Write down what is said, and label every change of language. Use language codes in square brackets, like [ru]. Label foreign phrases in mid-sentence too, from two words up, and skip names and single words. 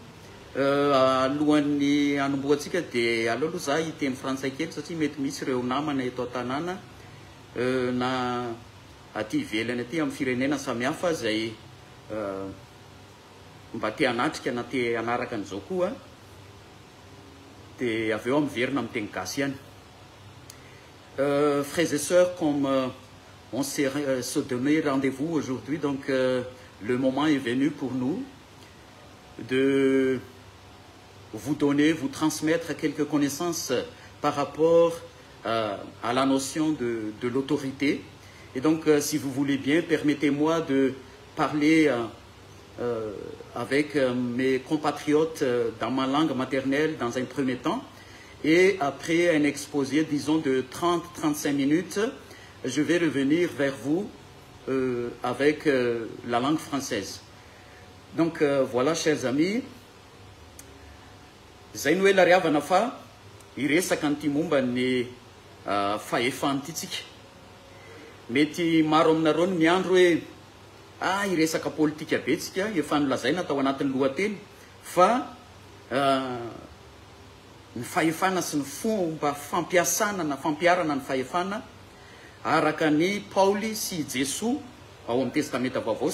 [mg] Alohan'ny anomboantsika dia aleo aloha za hiteny frantsay kely satria mety misy ireo namana eto an-tanàna na aty ivelany aty amin'ny firenena samihafa zay mba te hanatrika na te hanaraka an'izao koa dia avy eo miverina amin'ny teny gasy ihany. [fr] Frères et sœurs, comme on se donné rendez-vous aujourd'hui, donc le moment est venu pour nous de vous donner, vous transmettre quelques connaissances par rapport à la notion de l'autorité. Et donc, si vous voulez bien, permettez-moi de parler avec mes compatriotes dans ma langue maternelle dans un premier temps. Et après un exposé, disons, de 30-35 minutes, je vais revenir vers vous avec la langue française. Donc voilà, chers amis, [mg] zay no hoe la riavana fa iresaka an'ity momba ny fahefana ity tsika. Mety maro aminareo ny miandro hoe iresaka politika be tsika efa nolazaina tao anatin'ny lohateny fa ny fahefana sy ny fomba fampiasana na fampiarana ny fahefana araka ny Paoly sy Jesoa ao amin'ny testamenta vaovao.